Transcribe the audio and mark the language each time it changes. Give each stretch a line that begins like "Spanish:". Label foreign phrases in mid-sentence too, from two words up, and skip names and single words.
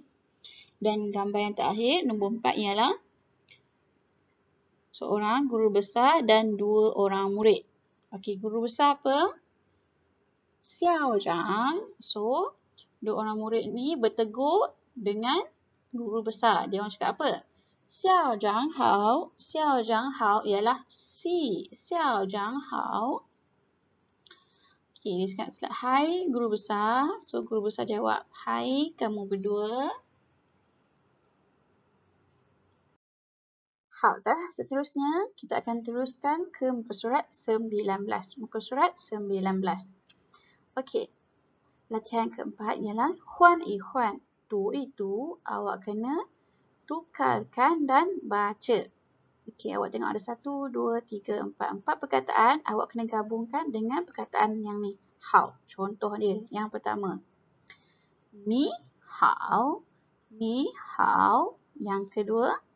Malay: Dan gambar yang terakhir, nombor 4 ialah seorang guru besar dan 2 orang murid. Okey, guru besar apa?
Chinese: 校长.
Malay: So, 2 orang murid ni bertegur dengan guru besar. Dia orang cakap apa?
Chinese: 校长好。校长好 ialah C. 校长好.
Malay: Okey, dia cakap hai guru besar. So, guru besar jawab, hai kamu berdua. Dah, seterusnya kita akan teruskan ke muka surat 19. Muka surat 19. Okey, latihan keempat ialah
Chinese: 换一换.
Malay: Tu itu awak kena tukarkan dan baca. Okey, awak tengok ada 1, 2, 3, 4. 4 perkataan awak kena gabungkan dengan perkataan yang ni. Hao. Contoh dia yang pertama.
Chinese: 你好。你好.
Malay: Yang kedua.